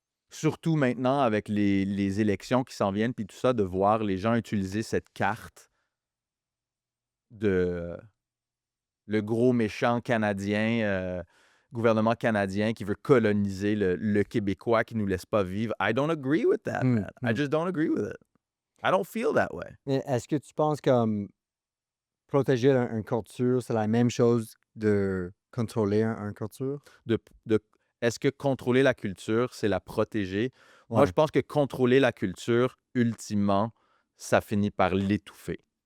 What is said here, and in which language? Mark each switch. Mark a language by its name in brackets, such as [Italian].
[French] Surtout maintenant avec les élections qui s'en viennent, puis tout ça, de voir les gens utiliser cette carte de le gros méchant canadien, gouvernement canadien qui veut coloniser le Québécois, qui ne nous laisse pas vivre. [English] I don't agree with that, man. I just don't agree with it. I don't feel that way. [French] Mais est-ce que tu penses comme protéger une culture, c'est la même chose de contrôler une culture? Est-ce que contrôler la culture, c'est la protéger? Moi, je pense que contrôler la culture, ultimement, ça finit par l'étouffer.